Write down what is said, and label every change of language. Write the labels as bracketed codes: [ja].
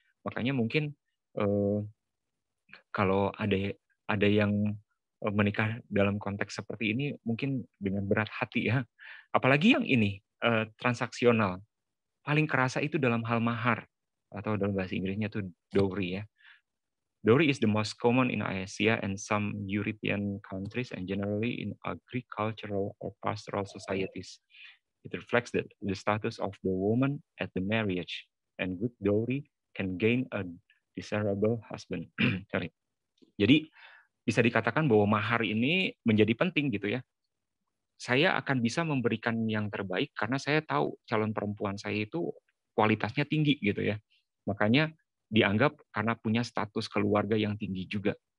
[id] Makanya mungkin kalau ada yang menikah dalam konteks seperti ini mungkin dengan berat hati ya. Apalagi yang ini transaksional. Paling kerasa itu dalam hal mahar atau dalam bahasa Inggrisnya itu dowry ya. [en] Dowry is the most common in Asia and some European countries and generally in agricultural or pastoral societies. It reflects the status of the woman at the marriage, and good dowry can gain a desirable husband. Sorry. [id] Jadi bisa dikatakan bahwa mahar ini menjadi penting gitu ya. Saya akan bisa memberikan yang terbaik karena saya tahu calon perempuan saya itu kualitasnya tinggi gitu ya. Makanya dianggap karena punya status keluarga yang tinggi juga.